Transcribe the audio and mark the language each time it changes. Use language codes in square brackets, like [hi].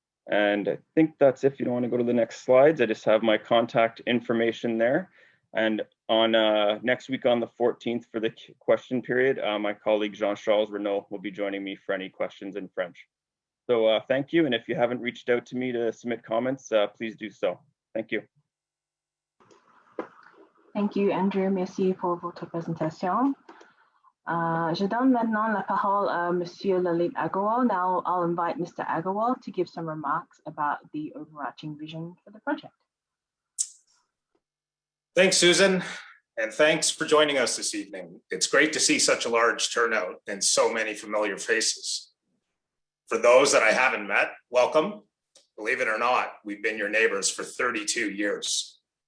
[en] And I think that's it. If you don't want to go to the next slides, I just have my contact information there. And on next week on the 14th for the question period, my colleague Jean-Charles Renaud will be joining me for any questions in French. So thank you. And if you haven't reached out to me to submit comments, please do so. Thank you. Thank you, Andrew. [fr] Merci pour votre présentation. Je donne maintenant la parole à Monsieur Lalit Agarwal. [en] Now I'll invite Mr. Agarwal to give some remarks about the overarching vision for the project. Thanks, Susan, and thanks for joining us this evening. It's great to see such a large turnout and so many familiar faces. For those that I haven't met, welcome. Believe it or not, we've been your neighbors for 32 years.